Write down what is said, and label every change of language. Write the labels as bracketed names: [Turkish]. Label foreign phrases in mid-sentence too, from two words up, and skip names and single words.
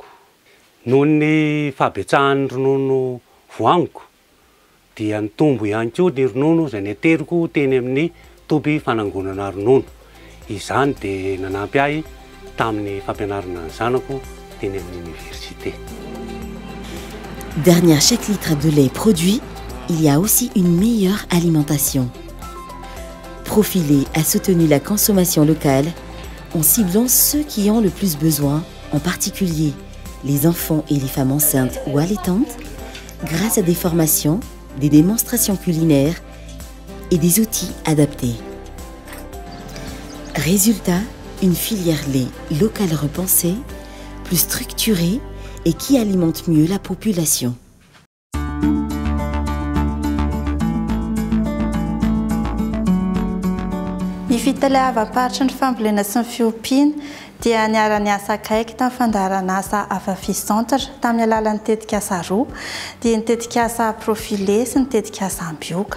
[Malagasy] Noho ny fahabetsahan'ny ronono voangoko dia nitombo ihany koa ny ronono izay neteriko teny amin'ny toby fanangonana ronono. Izany dia nanampy ahy tamin'ny fampianarana ny zanako teny amin'ny université. [French] Derrière chaque litre de lait produit, il y a aussi une meilleure alimentation. Profilé a soutenu la consommation locale en ciblant ceux qui ont le plus besoin, en particulier les enfants et les femmes enceintes ou allaitantes, grâce à des formations, des démonstrations culinaires et des outils adaptés. Résultat, une filière lait locale repensée, plus structurée et qui alimente mieux la population. [Malagasy] Ny fitaleava-paritra ny fambolena sy ny fiompiana dia niara-ny asa akaiky tamin'ny fandaharan'asa Afaficentre tamin'ny alalan'ny tetikasa roa dia ny tetikasa profilé sy ny tetikasa ambioka.